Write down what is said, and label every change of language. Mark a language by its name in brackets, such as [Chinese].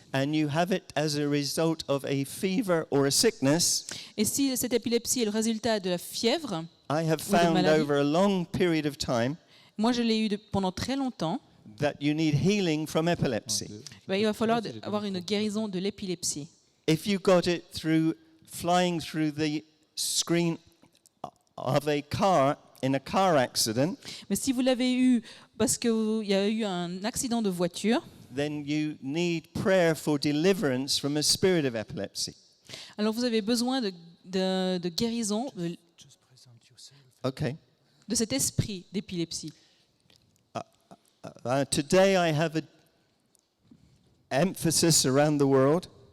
[English] and you have it as a result of a fever or a sickness, [French] et si cette épilepsie est le résultat de la fièvre, [English] I have [French] Ou de [English] found [French] maladie. [English] over a long period of time [French] moi je l'ai eu pendant très longtemps, [English] that you need healing from epilepsy. [French] il va falloir avoir une guérison de l'épilepsie. [English] If you got it through flying through the screen of a car in a car accident, [French] Mais si vous l'avez eu parce qu'il y a eu un accident de voiture, [English] then you need prayer for deliverance from a spirit of epilepsy. [French] alors vous avez besoin de guérison [English] Okay. [French] de cet esprit d'épilepsie. [English] Today I have an emphasis around the world